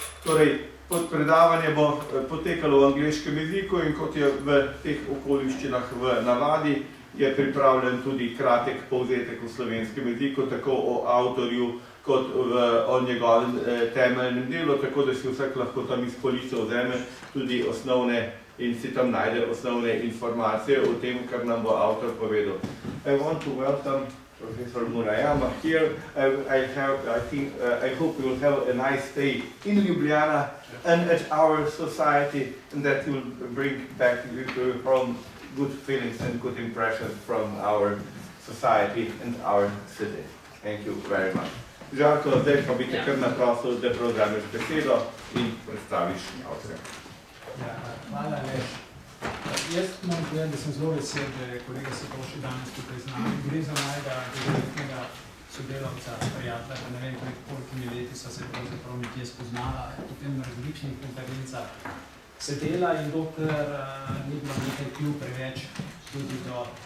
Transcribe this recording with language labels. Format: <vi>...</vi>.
<sl>Torej, predavanje bo potekalo v angleškem jeziku in kot je v teh okoliščinah v navadi, je pripravljen tudi kratek povzetek v slovenskem jeziku, tako o avtorju, kot o njegovem temeljnem delu, tako da si vsak lahko tam iz police vzame tudi osnovne in si tam najde osnovne informacije o tem, kar nam bo avtor povedal.</sl> <en>I want to welcome Professor Murayama here. I hope you will have a nice stay in Ljubljana and at our society, and that will bring back from good feelings and good impressions from our society and our city. Thank you very much.</en> <sl>Žarko, zdaj pa bi te kar naprosil, da prevzameš besedo in predstaviš avtorja. Hvala, Aleš. Jaz moram povedati, da sem zelo vesel, da je kolega Satoshi danes tukaj z nami. Gre za mojega dolgoletnega sodelavca, prijatelja, ne vem, kolikimi leti so se pravzaprav nekje spoznala, potem na različnih konferencah sedela in dokler ni bilo nekaj kljub preveč tudi do...</sl>